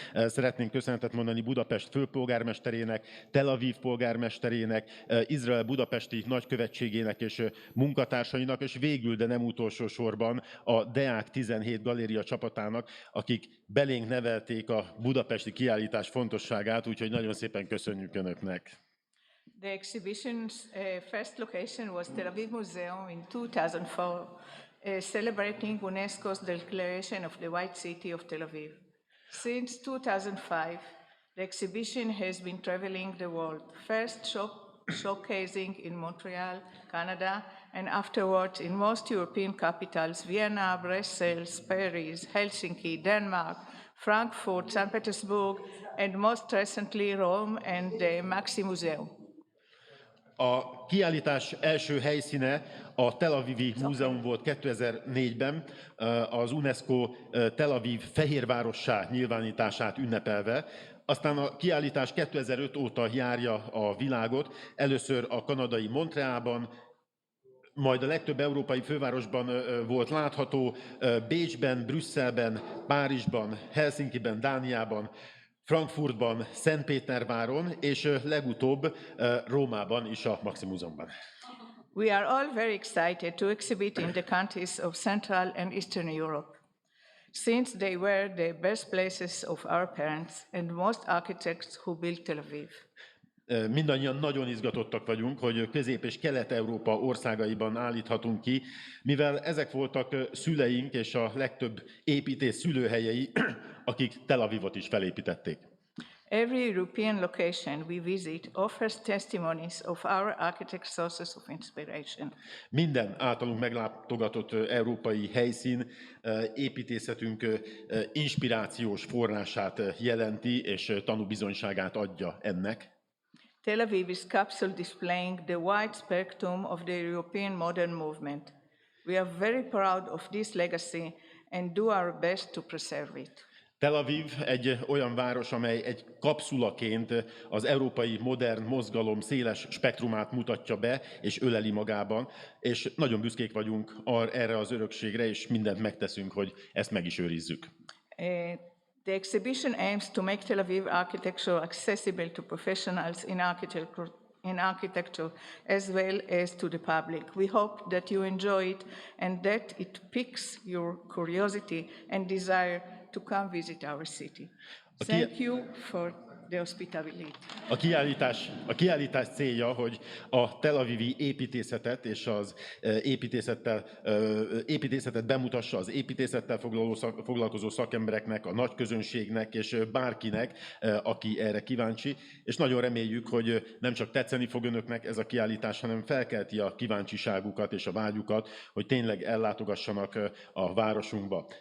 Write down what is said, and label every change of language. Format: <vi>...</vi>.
<hu>Szeretnénk köszönetet mondani Budapest főpolgármesterének, Tel-Aviv polgármesterének, Izrael budapesti nagykövetségének és munkatársainak, és végül, de nem utolsó sorban a Deák17 Galéria csapatának, akik belénk nevelték a budapesti kiállítás fontosságát, úgyhogy nagyon szépen köszönjük Önöknek.</hu> <en>The exhibition's first location was Tel Aviv Museum in 2004. Celebrating UNESCO's declaration of the White City of Tel Aviv. Since 2005, the exhibition has been traveling the world, first showcasing in Montreal, Canada, and afterwards in most European capitals, Vienna, Brussels, Paris, Helsinki, Denmark, Frankfurt, St. Petersburg, and most recently Rome and the Maxi Museum.</en> <hu>A kiállítás első helyszíne a Tel-Avivi Múzeum volt 2004-ben, az UNESCO Tel-Aviv Fehér Várossá nyilvánítását ünnepelve. Aztán a kiállítás 2005 óta járja a világot, először a kanadai Montrealban, majd a legtöbb európai fővárosban volt látható, Bécsben, Brüsszelben, Párizsban, Helsinkiben, Dániában, Frankfurtban, Szentpéterváron, és legutóbb Rómában is a Maxi Múzeumban.</hu> <en>We are all very excited to exhibit in the countries of Central and Eastern Europe, since they were the birthplaces of our parents and most architects who built Tel Aviv.</en> <hu>Mindannyian nagyon izgatottak vagyunk, hogy Közép- és Kelet-Európa országaiban állíthatunk ki, mivel ezek voltak szüleink és a legtöbb építész szülőhelyei, akik Tel Avivot is felépítették.</hu> <en>Every European location we visit offers testimonies of our architects' sources of inspiration.</en> <hu>Minden általunk meglátogatott európai helyszín építészetünk inspirációs forrását jelenti, és tanúbizonyságát adja ennek.</hu> <en>Tel Aviv is capsule displaying the wide spectrum of the European modern movement. We are very proud of this legacy and do our best to preserve it.</en> <hu>Tel Aviv egy olyan város, amely egy kapszulaként az európai modern mozgalom széles spektrumát mutatja be és öleli magában, és nagyon büszkék vagyunk erre az örökségre, és mindent megteszünk, hogy ezt meg is őrizzük.</hu> <en>The exhibition aims to make Tel Aviv architecture accessible to professionals in architecture as well as to the public. We hope that you enjoy it and that it piques your curiosity and desire to come visit our city. Thank you for the hospitality.</en> <hu>A kiállítás célja, hogy a tel-avivi építészetet és az építészetet bemutassa az építészettel foglalkozó szakembereknek, a nagy közönségnek és bárkinek, aki erre kíváncsi. És nagyon reméljük, hogy nem csak tetszeni fog önöknek ez a kiállítás, hanem felkelti a kíváncsiságukat és a vágyukat, hogy tényleg ellátogassanak a városunkba.</hu>